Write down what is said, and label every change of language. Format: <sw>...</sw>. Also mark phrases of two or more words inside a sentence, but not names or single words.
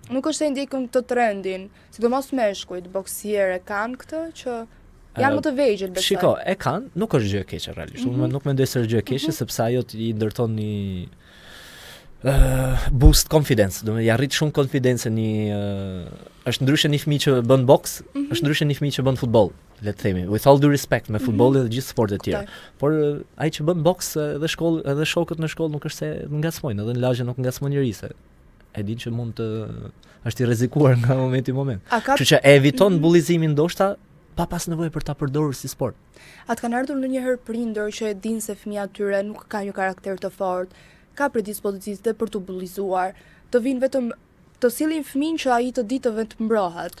<sq>Nuk është se ndjekën këtë trendin, sidomos meshkujt, boksierë kanë këtë që janë më të vegjël besoj. Shiko, e kanë, nuk është gjë e keqe realisht. Unë nuk mendoj se është gjë e keqe sepse ajo i ndërton një</sq> <en>boost confidence,</en> <sq>do të ja rrit shumë konfidencën është ndryshe një fëmijë që bën boks, është ndryshe një fëmijë që bën futboll, le të themi,</sq> <en>with all due respect</en> <sq>me futbolli dhe gjithë sportet tjera. Por ai që bën boks edhe shkollë, edhe shokët në shkollë nuk është se ngacmojnë, edhe në lagje nuk ngacmon njerëse. E din që mund të është i rrezikuar nga momenti në moment. Kështu që e eviton bullizimin ndoshta pa pas nevojë për ta përdorur si sport. A të kanë ardhur ndonjëherë prindër që e dinë se fëmia tyre nuk ka një karakter të fortë, ka predispozicitë për të bullizuar, të vinë vetëm të sillin fëmin që ai të ditë të vetë mbrohet.</sq>